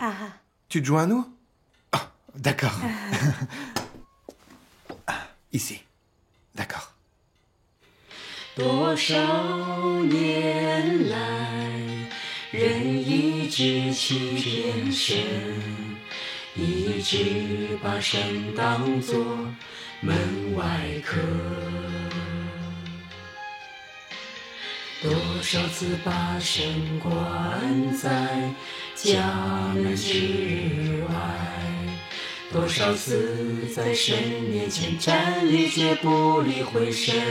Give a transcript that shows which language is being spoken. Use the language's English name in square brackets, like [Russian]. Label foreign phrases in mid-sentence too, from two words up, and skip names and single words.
[French] Tu te joins à nous? Ah, d'accord. Ici. D'accord. [Chinese] 多少年来，人一直欺骗神，一直把神当作门外客。多少次把神关在家门之外，多少次在神面前站立，却不理会神。